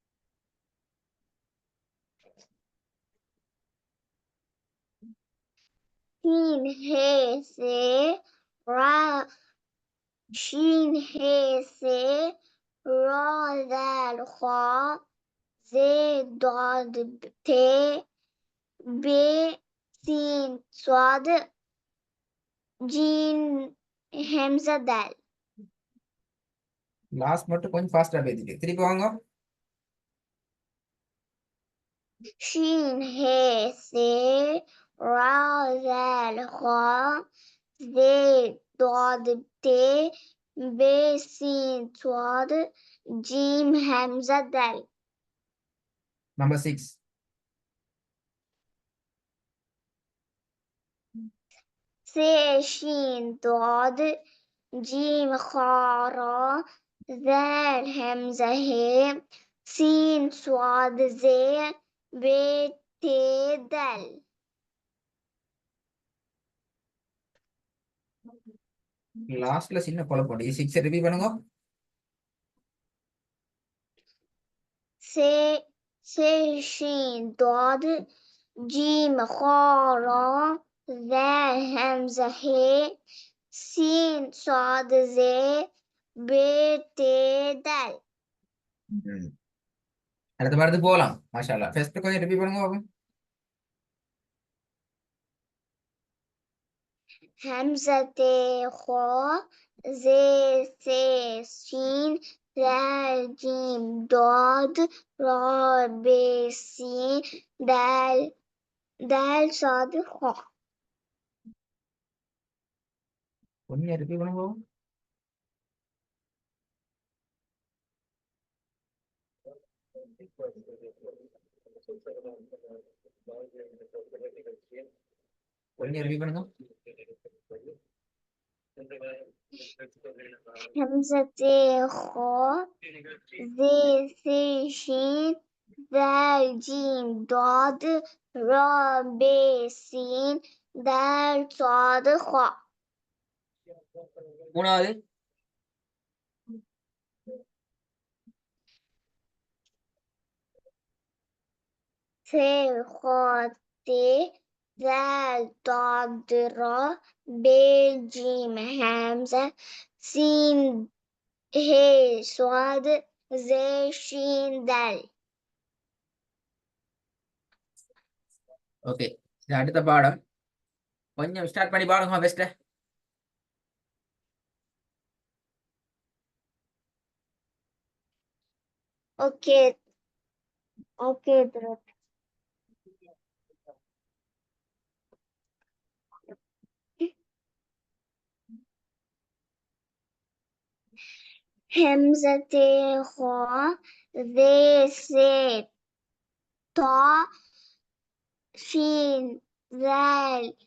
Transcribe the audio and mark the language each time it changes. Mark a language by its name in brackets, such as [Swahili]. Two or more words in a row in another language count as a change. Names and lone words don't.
[Arabic] شين هي سي را شين هي سي را ذال خا زي ضاد ت ب سين صاد جيم همزة دال. [Tamil] லாஸ்ட் மட்டும் கொஞ்சம் ஃபாஸ்டா பேசிட்டு திருப்பி வாங்க. [Arabic] شين هي سي را ذال خا زي ضاد ت ب سين صاد جيم همزة دال. [Tamil] நம்பர் 6. [Arabic] سي شين ضاد جيم خا را ذال همزة هي سين صاد زي ب ت دال. [Tamil] லாஸ்ட்ல சின்ன குழப்பம். 6 ரிப்பீட் பண்ணுங்க. [Arabic] سي شين ضاد جيم خا را ذال همزة هي سين صاد زي بيت دال [Tamil] ம். அடுத்த பாடத்துக்கு போகலாம். [Arabic] ما شاء الله. [Tamil] ஃபர்ஸ்ட் கொஞ்சம் ரிப்பீட் பண்ணுங்க பாப்போம். [Arabic] همزة خا زي سي سين ذال جيم ضاد را بي سين دال دال صاد خا [Tamil] கொஞ்சம் ரிப்பீட் பண்ணுங்க பாப்போம். கொஞ்சம் ரிப்பீட் பண்ணுங்க. [Arabic] همزة خا زي سي شين ذال جيم ضاد را بي سين دال صاد خا [Tamil] மூணாவது [Arabic] ث خا ت ذال ضاد را ب جيم همزة سين ه صاد ز شين دال [Tamil] ஓகே. இது அடுத்த பாடம். கொஞ்சம் ஸ்டார்ட் பண்ணி பாருங்க பெஸ்ட். [English] okay okay [Arabic] درت همزة خا ذي ث طا شين ذال